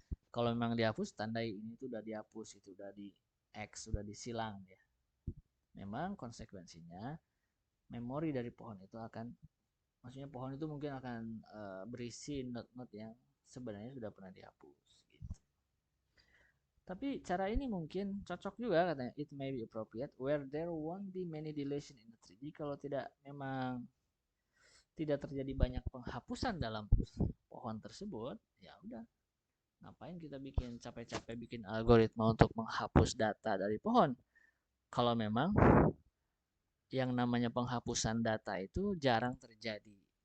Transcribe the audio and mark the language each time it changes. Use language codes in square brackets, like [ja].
[id] Kalau memang dihapus, tandai ini tuh udah dihapus, itu udah di X, sudah disilang ya. Memang konsekuensinya memori dari pohon itu akan, maksudnya pohon itu mungkin akan berisi not-not yang sebenarnya sudah pernah dihapus gitu. Tapi cara ini mungkin cocok juga katanya. [en] It may be appropriate where there won't be many deletion in the tree. [id] Jadi kalau memang tidak terjadi banyak penghapusan dalam pohon tersebut, ya udah, ngapain kita capek-capek bikin algoritma untuk menghapus data dari pohon kalau memang yang namanya penghapusan data itu jarang terjadi.